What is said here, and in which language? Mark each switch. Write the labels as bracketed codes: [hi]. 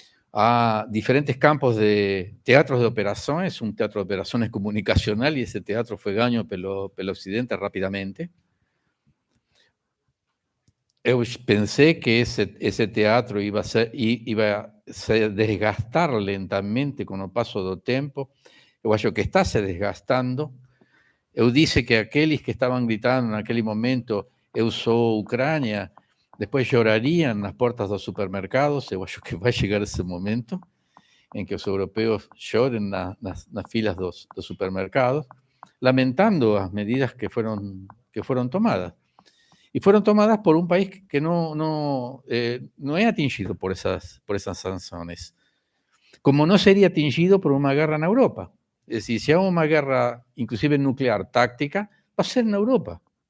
[es] Hay diferentes campos de teatros de operaciones, un teatro de operaciones comunicacional, y ese teatro fue ganado pelo Occidente rápidamente. Yo pensé que ese teatro iba a se desgastar lentamente con el paso del tiempo. Yo creo que está se desgastando, [pt] Eu disse que aqueles que estavam gritando naquele momento, eu sou Ucrânia, depois chorariam nas portas dos supermercados. Eu acho que vai chegar esse momento em que os europeus chorem nas filas dos supermercados, lamentando as medidas que foram tomadas. [es] Y fueron tomadas por un país que no es atingido por esas sanciones. Como no sería atingido por una guerra en Europa. Es decir, si hay una guerra, inclusive nuclear, táctica, va a ser en Europa.